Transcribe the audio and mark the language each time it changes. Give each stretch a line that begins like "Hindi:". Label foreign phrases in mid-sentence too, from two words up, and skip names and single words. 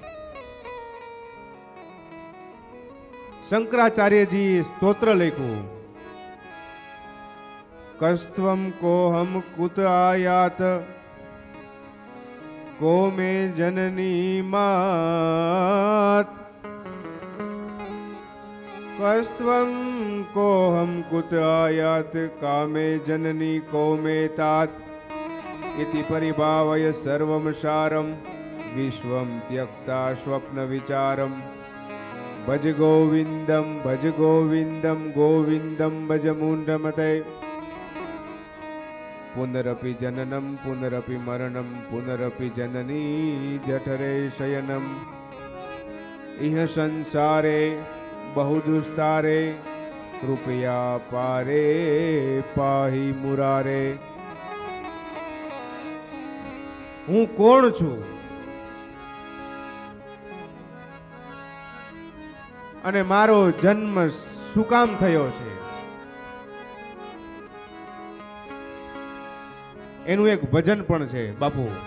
Gujarati: શંકરાચાર્યજી સ્તોત્ર લખ્યું,
Sanskrit: કસ્ત્વમ કોહમ કુત આયાત કો મે જનની માત. કસ્ત્વમ કોહમ કુત આયાત કામે જનની કો મે तात इति परिभावय सर्वं सारं विश्वं त्यक्ता स्वप्न विचारं भज गोविंदं गोविंदं भज मूंढमते. पुनरपि जननं पुनरपि मरणं पुनरपि जननी जठरे शयनम् इह संसारे बहु दुस्तारे कृपया पारे पाहि मुरारे.
Gujarati: હું કોણ છું અને મારો જન્મ શું કામ થયો છે, એનું એક ભજન પણ છે બાપુ.